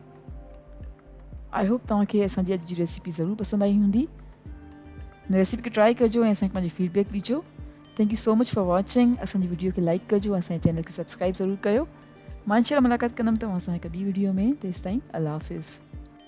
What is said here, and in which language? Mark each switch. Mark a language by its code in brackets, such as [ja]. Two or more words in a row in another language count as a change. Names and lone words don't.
[en] I hope [sd] तव्हांखे असांजी अॼु जी रेसिपी ज़रूरु पसंदि आई हूंदी। हिन रेसिपी खे ट्राई कजो ऐं असांखे पंहिंजी फीडबैक ॾिजो। [en] Thank you so much for watching. [sd] असांजी वीडियो खे लाइक कजो, असांजे चैनल खे सब्सक्राइब ज़रूरु कयो। मां इंशाल्लाह मुलाक़ात कंदमि तव्हां सां हिकु ॿी वीडियो में। तेसिताईं अल्लाह हाफ़िज़।